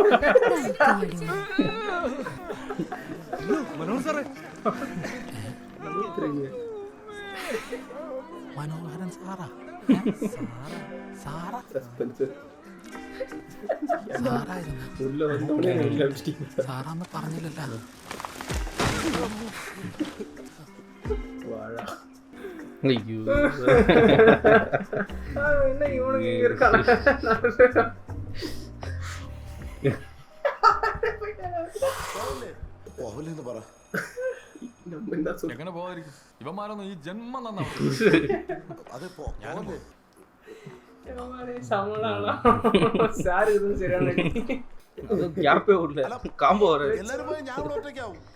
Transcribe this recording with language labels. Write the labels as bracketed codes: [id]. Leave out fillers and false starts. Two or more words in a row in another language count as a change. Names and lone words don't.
[ml] മനോഹരൻ സാറേ. മനോഹരൻ സാറാ? സാറാന്ന് പറഞ്ഞില്ലല്ലോ. [ta] ஐயோ என்ன இவனுக்கு இங்க இருக்கானே? [ml] പോവല്ലെന്ന് പറ. എങ്ങനെ പോകാതിരിക്കും? ഇവന്മാരൊന്നും ഈ ജന്മം നന്നാവും. അത് എല്ലാരും പോയി ഞാൻ ഇവിടെ ഒറ്റയ്ക്കാവും.